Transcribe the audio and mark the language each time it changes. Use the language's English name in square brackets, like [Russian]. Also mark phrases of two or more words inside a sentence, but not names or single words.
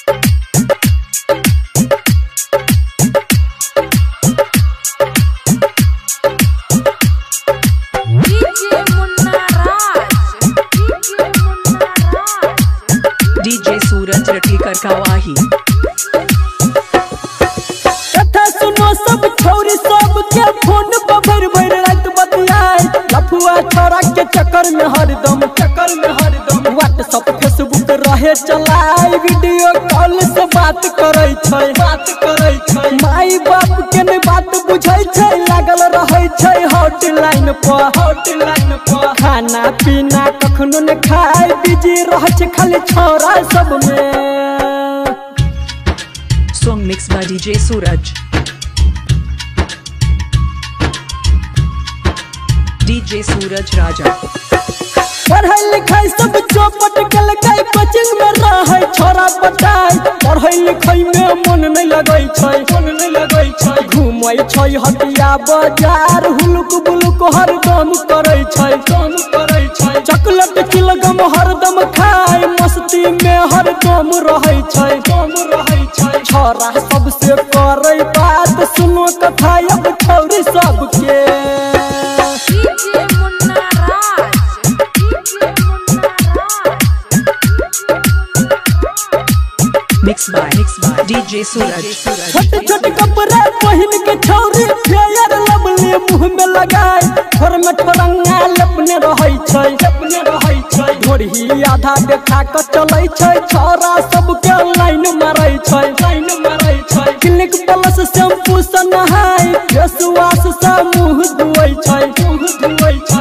[Maithili] डीजे सूरज रतिकर कौवाही। कथा सुनो सब छोरी सब के फोन पर भर भर रात बतियाए। लफुआ छोरा के चक्कर में हरदम व्हाट्सएप फेसबुक रहे चलाए। वीडियो कॉल से बात करे छै माई बाप के ने बात बुझै छै। लागल रहे छै हॉटलाइन पर खाना पीना कखनो न खाए। बिजी रहे छै खाली छोरा सब में। [English] Song mix by DJ Suraj. [Maithili] डीजे सूरज राजा। पढ़ाई लिखाई सब चौपट गल गई। कोचिंग में रहे छोरा बताई। पढ़ाई लिखाई में मन नहीं लगै छै। घूमै छै हटिया बाजार। हुलुक बुलुक हरदम करै छै। चॉकलेट चिलगम हरदम खाए। मस्ती में हरदम रहै छै। छोरा सबसे करे बात। सुनो कथा अब छौरी सबके। [English] Mix by DJ Suraj. [Maithili] छोटे छोटे कपड़े पहन के छौरी फेयर लवली मुंह में लगाए। घर में ठोरंगा लपने रहै छै। घोड़ी आधा देखा के चलै छै। छोरा सबके लाइन मारै छै। क्लिनिक प्लस शैम्पू से नहाय। [English] face wash [Maithili] से मुंह धोइ छै।